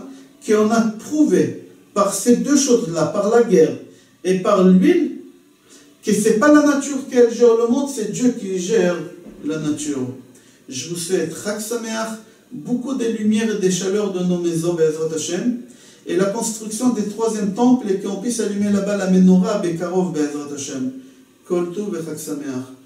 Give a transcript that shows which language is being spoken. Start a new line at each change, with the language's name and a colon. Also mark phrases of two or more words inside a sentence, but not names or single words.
French: Qu'on a prouvé par ces deux choses-là, par la guerre et par l'huile, que ce n'est pas la nature qui gère le monde, c'est Dieu qui gère la nature. Je vous souhaite
Hebrew: חג שמח,
French: beaucoup de lumière et de chaleur dans nos maisons,
Hebrew: בעזרת השם,
French: et la construction des troisième temple et qu'on puisse allumer là-bas la menorah, Bekarov,
Hebrew: בעזרת השם. כל טוב et חג שמח.